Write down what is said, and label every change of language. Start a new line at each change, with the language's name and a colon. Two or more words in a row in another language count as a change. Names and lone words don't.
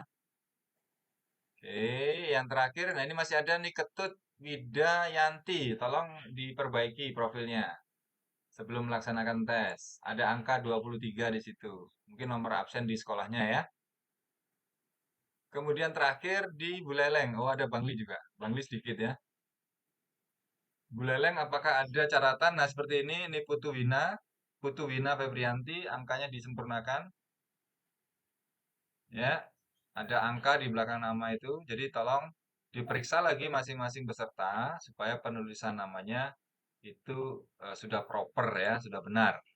Indonesian: Oke, yang terakhir, nah ini masih ada nih Ketut Widayanti. Tolong diperbaiki profilnya sebelum melaksanakan tes. Ada angka 23 di situ. Mungkin nomor absen di sekolahnya ya. Kemudian terakhir di Buleleng. Oh, ada Bangli juga. Bangli sedikit ya. Buleleng, apakah ada catatan? Nah, seperti ini Putu Wina. Putu Wina Febrianti, angkanya disempurnakan. Ya, ada angka di belakang nama itu. Jadi tolong diperiksa lagi masing-masing peserta supaya penulisan namanya itu sudah proper ya, sudah benar.